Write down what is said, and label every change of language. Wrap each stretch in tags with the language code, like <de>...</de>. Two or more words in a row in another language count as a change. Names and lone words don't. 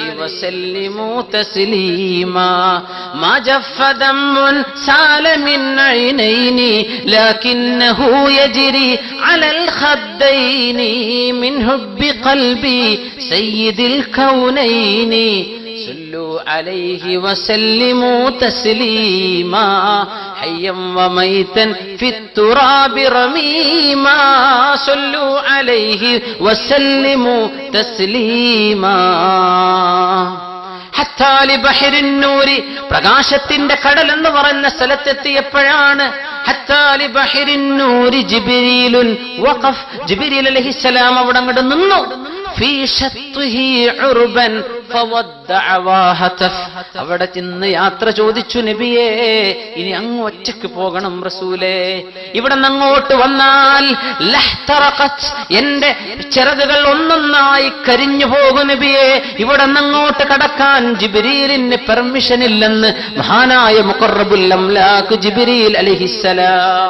<ar>وسلموا تسليما ما جف دم سال من عينيني لكنه يجري على الخدين من بقلبي سيد الكونين صلوا عليه وسلموا تسليما حيا وميتا في التراب رميما صلوا عليه وسلموا تسليما حتى لبحر النور</ar> <ml>പ്രകാശത്തിന്റെ കടൽ എന്ന് പറയുന്ന സ്ഥലത്തെത്തിയപ്പോഴാണ്</ml> <ar>حتى لبحر النور جبريل وقف</ar> <ml>ജിബ്രീൽ അലൈഹിസ്സലാം അവിടെ അങ്ങോട്ട് നിന്നു.</ml> <ar>في شطه عربا فودع وهتف</ar> <ml>അവിടെ ചെന്ന് യാത്ര ചോദിച്ചു, നബിയേ, ഇനി അങ്ങ് ഒറ്റയ്ക്ക് പോകണം റസൂലേ, ഇവിടെ നിന്ന് അങ്ങോട്ട് വന്നാൽ ലഹ്തറഖത്, എന്റെ ചിറകുകൾ ഒന്നൊന്നായി കരിഞ്ഞു പോകും നബിയേ, ഇവിടെ നിന്ന് അങ്ങോട്ട് കടക്കാൻ ജിബ്രീലിന് പെർമിഷൻ ഇല്ലെന്ന് മഹാനായ</ml> <ar>مقرب الأملاك</ar> <ml>ജിബ്രീൽ അലൈഹിസ്സലാം.</ml>